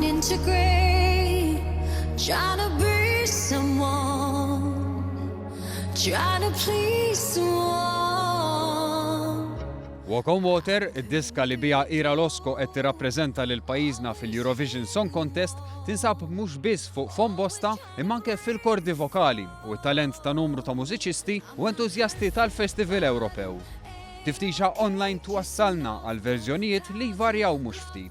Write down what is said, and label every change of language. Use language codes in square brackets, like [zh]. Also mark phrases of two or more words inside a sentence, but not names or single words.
[en] disagree, trying to be someone, trying to please someone. Walk on Water, [mt] id-diska li biha Ira Losco qed tirrappreżenta lil pajjiżna fil-Eurovision Song Contest tinsab mhux biss fuq fond bosta imma anke fil-kordi vokali u t-talent ta' numru ta' mużiċisti u entużjasti tal-Festival Ewropew. Tiftixa online twassalna għal verżjonijiet li jvarjaw mhux ftit.